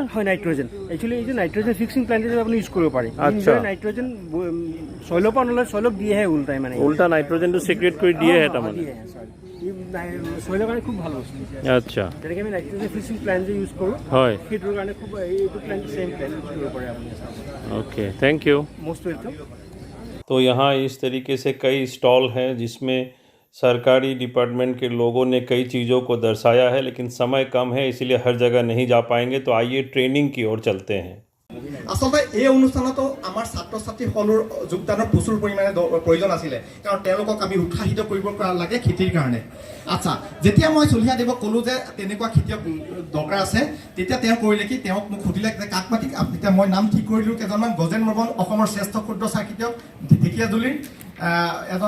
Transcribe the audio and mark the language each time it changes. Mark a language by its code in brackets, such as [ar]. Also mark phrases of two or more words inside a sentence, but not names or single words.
[as] হয় নাইট্ৰজেন একচুৱেলি এই যে [en] nitrogen fixing plant [as] হিচাপে আপুনি ইউজ কৰিব পাৰে আচ্ছা নাইট্ৰজেন চইলৰ পৰা নলয় চইলক দিয়েহে উল্টাই মানে উল্টা নাইট্ৰজেনটো চিক্ৰেট কৰি দিয়েহে তাৰমানে চইলৰ কাৰণে খুব ভাল বস্তু আচ্ছা তেনেকৈ আমি [en] nitrogen fixing plant [as] যে ইউজ কৰোঁ হয় সেইটোৰ কাৰণে খুব এইটো [en] plant same plant use [as] কৰিব পাৰে আপুনি [en] okay thank you most welcome [hi] तो यहाँ इस तरीके से कई स्टॉल हैं जिसमें सरकारी डिपार्टमेंट के लोगों ने कई चीज़ों को दर्शाया है, लेकिन समय कम है इसलिए हर जगह नहीं जा पाएंगे। तो आइए ट्रेनिंग की ओर चलते हैं। [as] আচলতে এই অনুষ্ঠানতো আমাৰ ছাত্ৰ ছাত্ৰীসকলৰ যোগদানৰ প্ৰচুৰ পৰিমাণে প্ৰয়োজন আছিলে কাৰণ তেওঁলোকক আমি উৎসাহিত কৰিব লাগে খেতিৰ কাৰণে আচ্ছা যেতিয়া মই চলিহা দেৱক ক'লোঁ যে তেনেকুৱা খেতিয়ক দৰকাৰ আছে তেতিয়া তেওঁ কৰিলে কি তেওঁক মোক সুধিলে যে কাক মাতি তেতিয়া মই নাম ঠিক কৰিলোঁ কেইজনমান গজেন বৰ্মন অসমৰ শ্ৰেষ্ঠ ক্ষুদ্ৰ চাহ খেতিয়ক ঢেকীয়াজুলিৰ এজন